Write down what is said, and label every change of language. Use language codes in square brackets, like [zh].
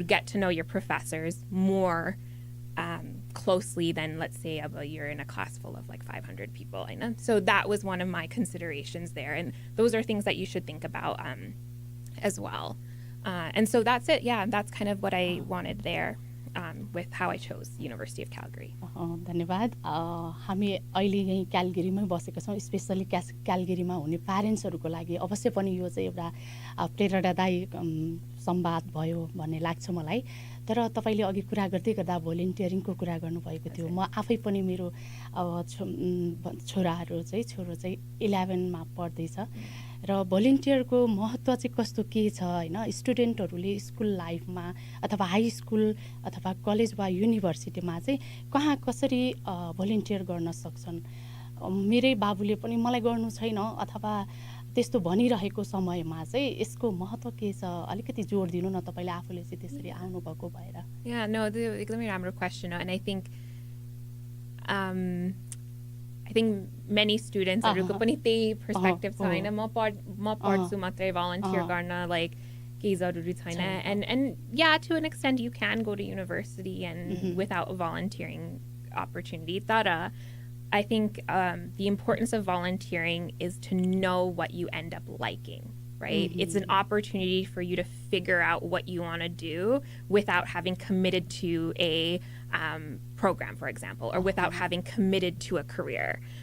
[en] You'd get to know your professors more closely than, let's say, you're in a class full of like 500 people. I know. So that was one of my considerations there, and those are things that you should think about as well. And so that's it. Yeah, that's kind of what I wanted there with how I chose University of Calgary. [ne] धन्यवाद. हामी अहिले यही क्यालगरीमै बसेका छौँ. Specially क्यालगरीमा हुने प्यारेन्ट्सहरूको लागि अवश्य पनि यो चाहिँ एउटा प्रेरणादायी संवाद भयो भन्ने लाग्छ मलाई. तर तपाईले अघि कुरा गर्दै गर्दा भोलिन्टियरिङको कुरा गर्नुभएको थियो. म आफै पनि मेरो छोरो चाहिँ 11 मा पढ्दैछ र भोलिन्टियरको महत्त्व चाहिँ कस्तो के छ हैन. स्टुडेन्टहरूले स्कुल लाइफमा अथवा हाई स्कुल अथवा कलेज वा युनिभर्सिटीमा चाहिँ कहाँ कसरी भोलिन्टियर गर्न सक्छन्. मेरै बाबुले पनि मलाई गर्नु छैन अथवा त्यस्तो भनिरहेको समयमा चाहिँ यसको महत्त्व के छ अलिकति जोड दिनु न तपाईले आफूले चाहिँ त्यसरी आउनु भएको भएर. [en] Yeah, no, [ne] एकदमै राम्रो [en] question, and I think many students [ne] हरूको पनि त्यही [en] perspective [ne] छ हैन. म पढ्छु मात्रै volunteer गर्न like केही जरुरी छैन. [en] And yeah, to an extent you can go to university and without a volunteering opportunity. Tara, I think the importance of volunteering is to know what you end up liking, right? It's an opportunity for you to figure out what you want to do without having committed to a program, for example, or without having committed to a career.